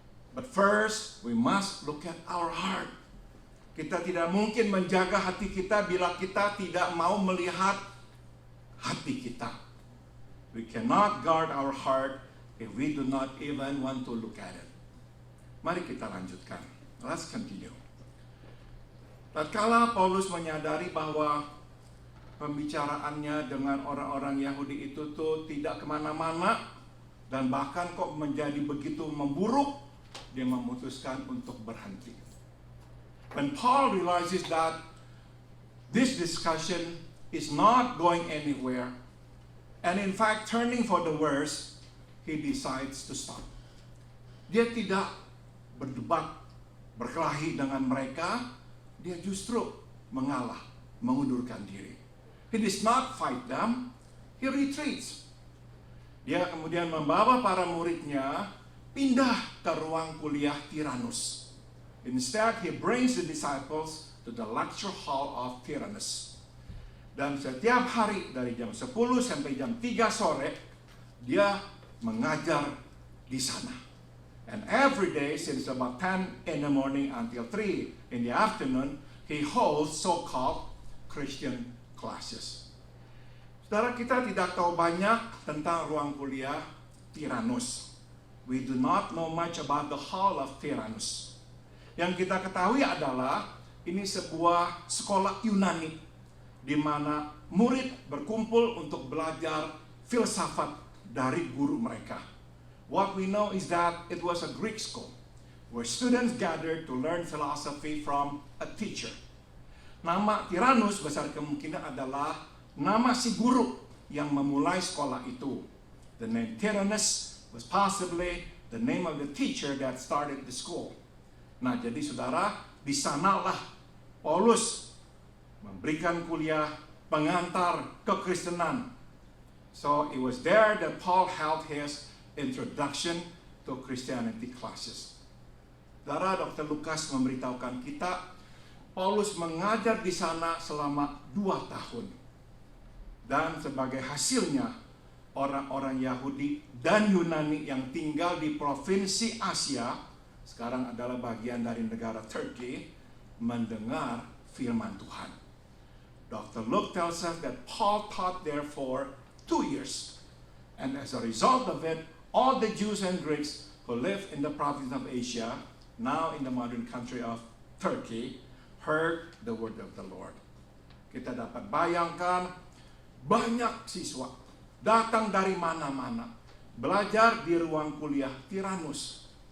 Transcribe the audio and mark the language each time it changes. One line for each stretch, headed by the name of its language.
English: But first, we must look at our heart.
Indonesian: Kita tidak mungkin menjaga hati kita bila kita tidak mau melihat hati kita.
English: We cannot guard our heart if we do not even want to look at it.
Indonesian: Mari kita lanjutkan.
English: Let's continue.
Indonesian: Tatkala Paulus menyadari bahwa pembicaraannya dengan orang-orang Yahudi itu tuh tidak kemana-mana dan bahkan kok menjadi begitu memburuk, dia memutuskan untuk berhenti.
English: When Paul realizes that this discussion is not going anywhere, and in fact turning for the worse, he decides to stop.
Indonesian: Dia tidak berdebat, berkelahi dengan mereka, dia justru mengalah, mengundurkan diri.
English: He does not fight them, he retreats.
Indonesian: Dia kemudian membawa para muridnya pindah ke ruang kuliah Tyrannus.
English: Instead, he brings the disciples to the lecture hall of Tyrannus.
Indonesian: Dan setiap hari dari jam 10 sampai jam 3 sore, dia mengajar di sana.
English: And every day since about 10 in the morning until 3 in the afternoon, he holds so-called Christian classes.
Indonesian: Saudara, kita tidak tahu banyak tentang ruang kuliah Tyrannus.
English: We do not know much about the hall of Tyrannus.
Indonesian: Yang kita ketahui adalah ini sebuah sekolah Yunani di mana murid berkumpul untuk belajar filsafat dari guru mereka.
English: What we know is that it was a Greek school where students gathered to learn philosophy from a teacher.
Indonesian: Nama Tyrannus besar kemungkinan adalah nama si guru yang memulai sekolah itu.
English: The name Tyrannus was possibly the name of the teacher that started the school.
Indonesian: Nah, jadi saudara, di sanalah Paulus memberikan kuliah pengantar kekristenan.
English: So it was there that Paul held his introduction to Christianity classes.
Indonesian: Saudara, Dr. Lukas memberitahukan kita, Paulus mengajar di sana selama 2 tahun. Dan sebagai hasilnya, orang-orang Yahudi dan Yunani yang tinggal di provinsi Asia, sekarang adalah bagian dari negara Turki, mendengar firman Tuhan.
English: Dr. Luke tells us that Paul taught there for 2 years. And as a result of it, all the Jews and Greeks who lived in the province of Asia, now in the modern country of Turkey, heard the word of the Lord.
Indonesian: Kita dapat bayangkan banyak siswa datang dari mana-mana, belajar di ruang kuliah Tyrannus.